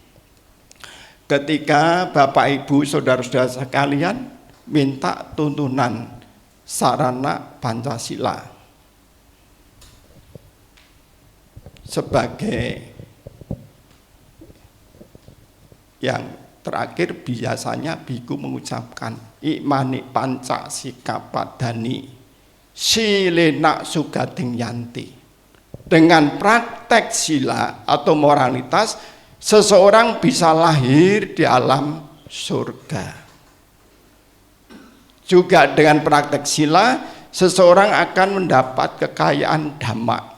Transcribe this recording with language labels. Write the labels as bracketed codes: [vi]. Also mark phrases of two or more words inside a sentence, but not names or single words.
[id] ketika Bapak Ibu saudara-saudara sekalian minta tuntunan sarana Pancasila sebagai yang terakhir, biasanya biku mengucapkan [pi] imani panca sikapadani silena sugating yanti. [id] Dengan praktek sila atau moralitas, seseorang bisa lahir di alam surga. Juga dengan praktek sila, seseorang akan mendapat kekayaan dhamma.